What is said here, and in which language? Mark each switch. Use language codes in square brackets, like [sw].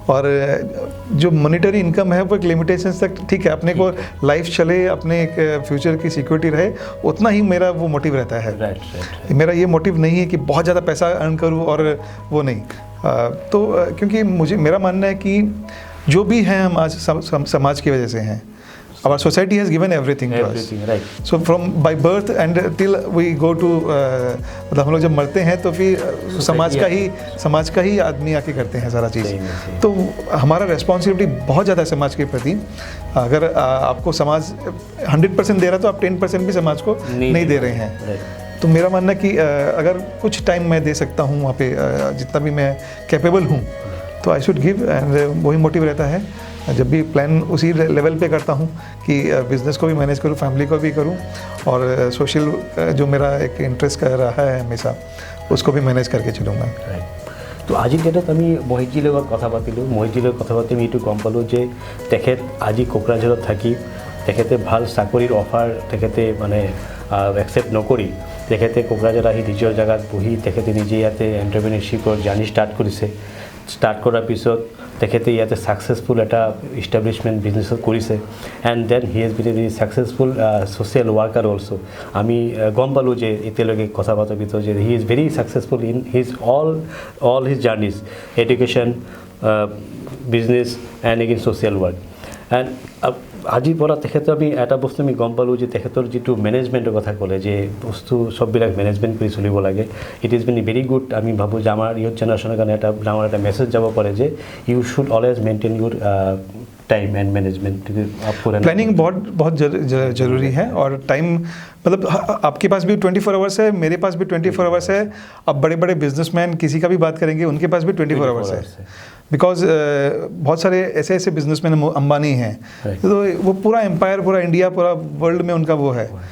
[hi] और जो monetary income है वो एक लिमिटेशन तक ठीक है, अपने को लाइफ चले, अपने एक फ्यूचर की सिक्योरिटी रहे, उतना ही मेरा वो मोटिव रहता है। [en] Right. [hi] मेरा ये मोटिव नहीं है कि बहुत ज़्यादा पैसा अर्न करूँ, और वो नहीं। तो क्योंकि मेरा मानना है कि जो भी हैं हम आज समाज की वजह से हैं। [en] Our society has given everything to us. Right. So from by birth and till we go to [hi] मतलब हम लोग जब मरते हैं तो फिर समाज का ही आदमी आके करते हैं सारा चीज़। तो हमारा रेस्पॉन्सिबिलिटी बहुत ज़्यादा है समाज के प्रति। अगर आपको समाज 100% दे रहा है तो आप 10% भी समाज को नहीं दे रहे हैं। तो मेरा मानना है कि अगर कुछ टाइम मैं दे सकता हूँ वहाँ पे, जितना भी मैं कैपेबल हूँ, तो [en] I should give, and [hi] वही मोटिव रहता है। जब भी प्लान उसी लेवल पे करता हूँ कि बिज़नेस को भी मैनेज करूँ, फैमिली को भी करूँ, और सोशल जो मेरा एक इंटरेस्ट का रहा है हमेशा, उसको भी मैनेज करके चलूँगा। तो [as] আজি ডেটত আমি মহিতজীৰ লগত কথা পাতিলোঁ। মহিতজীৰ লগত কথা পাতি আমি এইটো গম পালোঁ যে তেখেত আজি কোকৰাঝাৰত থাকি তেখেতে ভাল চাকৰিৰ অফাৰ তেখেতে মানে একচেপ্ট নকৰি তেখেতে কোকৰাঝাৰ আহি নিজৰ জেগাত বহি তেখেতে নিজে ইয়াতে এণ্টাৰপ্ৰেনাৰশ্বিপৰ জাৰ্নি ষ্টাৰ্ট কৰিছে। ষ্টাৰ্ট কৰাৰ পিছত তেখেতে ইয়াতে ছাকচেছফুল এটা ইষ্টাব্লিছমেণ্ট বিজনেছত কৰিছে, [en] And then he has been a very successful social worker also'. [as] আমি গম পালোঁ যে এতিয়ালৈকে কথা পতাৰ ভিতৰত যে [en] he is very successful in his all his journeys, [as] education, business and again social work. And আজিৰ পৰা তেখেতৰ আমি এটা বস্তু আমি গম পালোঁ যে তেখেতৰ যিটো মেনেজমেণ্টৰ কথা ক'লে যে বস্তু চববিলাক মেনেজমেণ্ট কৰি চলিব লাগে। [en] It is been very good. [as] আমি ভাবোঁ যে আমাৰ ইয়থ জেনেৰেশ্যনৰ কাৰণে এটা ডাঙৰ এটা মেছেজ যাব পাৰে যে [en] You should always maintain your time and management. [hi] प्लानिंग बहुत ज़रूरी है। और टाइम मतलब आपके पास भी 24 आवर्स है, मेरे पास भी 24 आवर्स है। अब बड़े बड़े बिजनेसमैन किसी का भी बात करेंगे, उनके पास भी 24 आवर्स है। बिकॉज बहुत सारे ऐसे बिजनेसमैन, अंबानी हैं, तो वो पूरा एम्पायर, पूरा इंडिया, पूरा वर्ल्ड में उनका वो है।